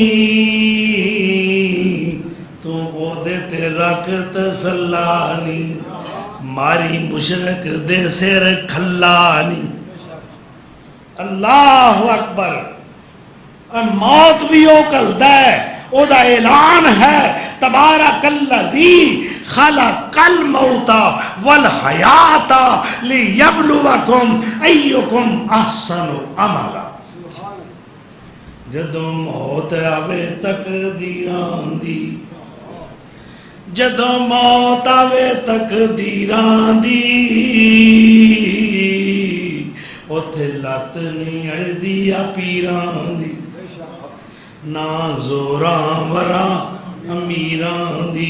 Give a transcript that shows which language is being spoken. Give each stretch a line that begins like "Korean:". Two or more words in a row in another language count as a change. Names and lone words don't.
Punjabi: ਤੂੰ ਉਹਦੇ ਤੇ ਰੱਖ ਤਸੱਲਾ ਨੀ, ਮਾਰੀ ਮੁਸ਼ਰਕ ਦੇ ਸਿਰ ਖੱਲਾ ਨੀ।
Arabic: الله أكبر.
Punjabi: ਔਰ ਮੌਤ ਵੀ ਉਹ ਘੱਲਦਾ ਹੈ, ਉਹਦਾ ਐਲਾਨ ਹੈ
Arabic: تبارك الذي خلق الموت والحياة ليبلوكم أيكم أحسن عملا.
Punjabi: ਜਦੋਂ ਮੌਤ ਆਵੇ ਤਕਦੀਰਾਂ ਦੀ, ਜਦੋਂ ਮੌਤ ਆਵੇ ਤਕਦੀਰਾਂ ਦੀ, ਉੱਥੇ ਲੱਤ ਨਹੀਂ ਅੜਦੀ ਆ ਪੀਰਾਂ ਦੀ, ਨਾ ਜ਼ੋਰਾਂ ਵਰਾਂ ਅਮੀਰਾਂ ਦੀ।